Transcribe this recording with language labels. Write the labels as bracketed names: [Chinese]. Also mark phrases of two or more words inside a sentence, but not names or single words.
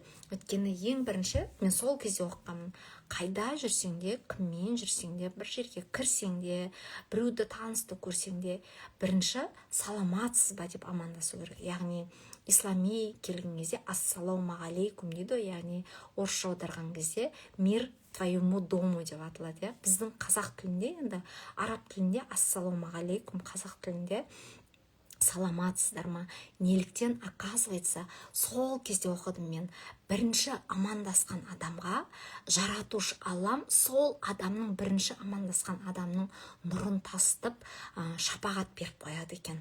[Kazakh] Өйткені ең бірінші мен сол кезде оқығанмын. Қайда жүрсең де, кіммен жүрсең де, бір жерге кірсең де, біреуді танысты көрсең де, бірінші саламатсыз ба деп амандасу керек. Яғни ислами келген кезде ассалаумағалейкум дейді, яғни орысша аударған кезде [Russian] мир твоему дому [Kazakh] деп аталады. Біздің қазақ тілінде, енді араб тілінде ассалаумағалейкум, қазақ тілінде саламатсыздар ма? Неліктен? Оказывается, сол кезде оқыдым мен. Бірінші амандасқан адамға жаратушы Аллам сол адамның бірінші амандасқан адамның нұрын тасытып, шапағат беріп қояды екен.